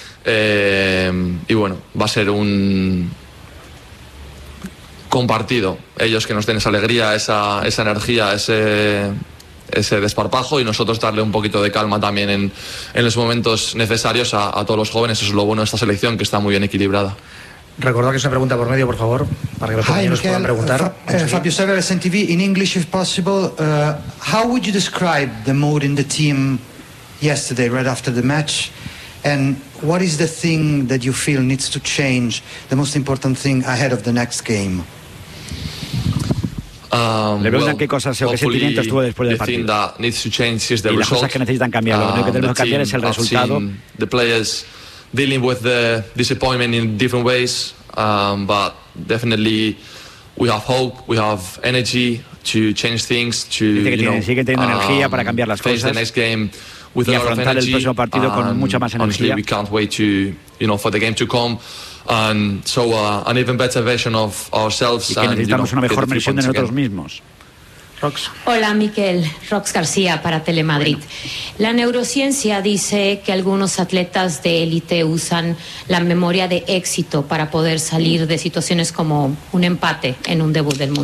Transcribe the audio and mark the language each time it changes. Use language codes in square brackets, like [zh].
[es] Y bueno, va a ser un compartido, ellos que nos den esa alegría, esa energía, ese desparpajo, y nosotros darle un poquito de calma también en los momentos necesarios a todos los jóvenes. Eso es lo bueno de esta selección, que está muy bien equilibrada. Recordad que es una pregunta por medio, por favor, para que los compañeros puedan preguntar. [en] Fabio Sever, SNTV, in English if possible, how would you describe the mood in the team yesterday, right after the match, and what is the thing that you feel needs to change, the most important thing ahead of the next game? [es] Le preguntan qué cosas o qué sentimientos tuvo después del partido. [en] Needs to change is the [es] y las cosas que necesitan cambiar, lo que tenemos que cambiar es el resultado. [en] The players dealing with the disappointment in different ways, but definitely we have hope, we have energy to change things, to face the next game with a lot of energy. [es] Y afrontar el próximo partido con mucha más energía. [en] Honestly, we can't wait to, you know, for the game to come. And so an even better version of ourselves. [es] Y que necesitamos una mejor versión de nosotros mismos. Rox. Hola, Miquel. Rox García para Telemadrid. Bueno. La neurociencia dice que algunos atletas de élite usan la memoria de éxito para poder salir de situaciones como un empate en un debut del mundo.